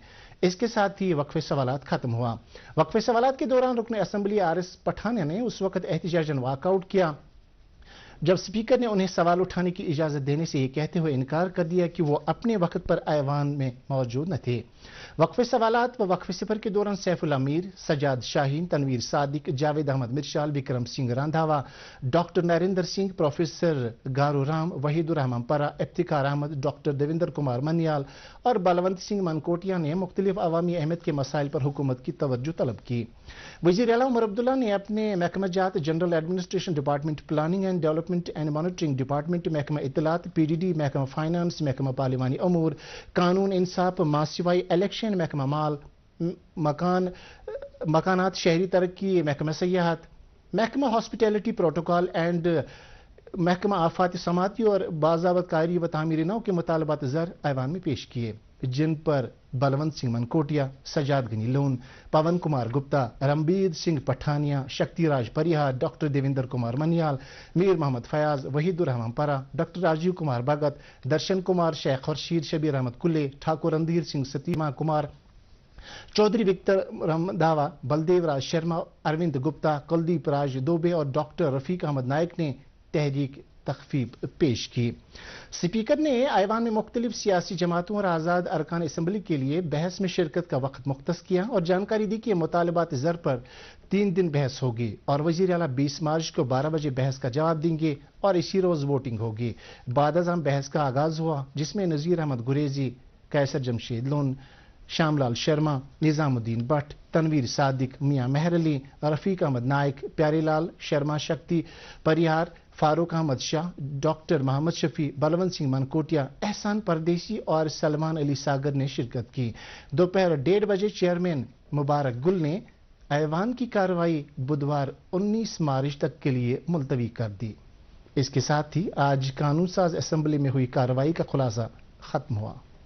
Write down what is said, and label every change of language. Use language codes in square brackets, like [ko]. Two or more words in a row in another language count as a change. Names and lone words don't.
[ur] اس کے ساتھ ہی وقفے سوالات ختم ہوا۔ وقفے سوالات کے دوران رکن اسمبلی RS پٹھانیہ نے اس وقت احتجاجاً واک آؤٹ کیا جب اسپیکر نے انہیں سوال اٹھانے کی اجازت دینے سے یہ کہتے ہوئے انکار کر دیا کہ وہ اپنے وقت پر ایوان میں موجود نہ تھے۔ وقفے سوالات و وقفے صفر کے دوران سیف اللہ میر، سجاد شاہین، تنویر صادق، جاوید احمد مرشال، وکرم سنگھ رندھاوا، ڈاکٹر نریندر سنگھ، پروفیسر گارو رام، وحید الرحمان پرا، افتخار احمد، ڈاکٹر دیویندر کمار منیال اور بلونت سنگھ منکوٹیا نے مختلف عوامی اہمیت کے مسائل پر حکومت کی توجہ طلب کی۔ وزیر اعلیٰ عمر عبداللہ نے اپنے محکمہ جات [en] General Administration Department, Planning and Development and Monitoring Department, [ur] محکمہ اطلاعات PDD، محکمہ فائنانس، محکمہ پارلیمانی امور، قانون انصاف، ماسوائی الیکشن، محکمہ مال، مکانات، شہری ترقی، محکمہ سیاحت، محکمہ [en] Hospitality Protocol and [ur] محکمہ آفات سماعتی اور باضابط کاری و تعمیر نو کے مطالبات زر ایوان میں پیش کیے، جن پر بلونت سنگھ منکوٹیا، سجاد غنی لون، پون کمار گپتا، رمبیر سنگھ پٹھانیہ، شکتی راج پریہار، ڈاکٹر دیویندر کمار منیال، میر محمد فیاض، وحید الرحمان پرا، ڈاکٹر راجیو کمار بھگت، درشن کمار، شیخ خورشید، شبیر احمد کلے، ٹھاکر رندھیر سنگھ ستیما کمار، چودھری وکٹر رندھاوا، بلدیو راج شرما، اروند گپتا، کلدیپ راج دوبے اور ڈاکٹر رفیق احمد نائک نے تحریک تخفیف پیش کی۔ اسپیکر نے ایوان میں مختلف سیاسی جماعتوں اور آزاد ارکان اسمبلی کے لیے بحث میں شرکت کا وقت مختص کیا اور جانکاری دی کہ مطالبات زر پر 3 دن بحث ہوگی اور وزیر اعلیٰ 20 مارچ کو 12 بجے بحث کا جواب دیں گے اور اسی روز ووٹنگ ہوگی۔ بعد ازاں بحث کا آغاز ہوا، جس میں نذیر احمد گریزی، قیصر جمشید لون، شام لال شرما، نظام الدین بٹ، تنویر صادق، میاں مہر علی، رفیق احمد نائک، پیاری لال شرما، شکتی پریہار، فاروق احمد شاہ، ڈاکٹر محمد شفیع، بلونت سنگھ منکوٹیا، احسان پردیسی اور سلمان علی ساگر نے شرکت کی۔ دوپہر 1:30 بجے چیئرمین مبارک گل نے ایوان کی کارروائی بدوار 19 مارچ تک کے لیے ملتوی کر دی۔ اس کے ساتھ ہی آج قانون ساز اسمبلی میں ہوئی کارروائی کا خلاصہ ختم ہوا۔